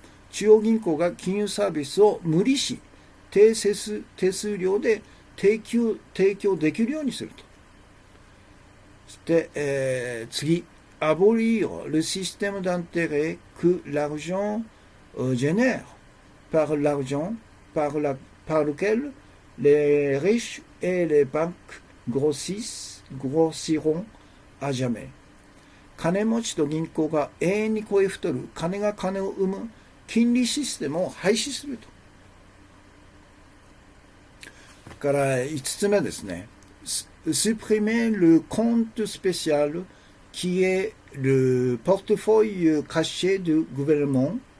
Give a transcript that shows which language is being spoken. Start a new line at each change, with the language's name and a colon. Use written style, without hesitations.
Japanese: 中央銀行が金融サービスを無利子、低手数料で提供できるようにすると。そして、次、
French: abolir le système d'intérêt que l'argent génère par l'argent par lequel les riches et les banques grossiront à jamais。
Japanese: 金持ちと銀行が永遠に超え太る金が金を生む金利システムを廃止すると。から5つ目ですね。
French: supprimer le compte spécial qui est le portefeuille caché du gouvernement。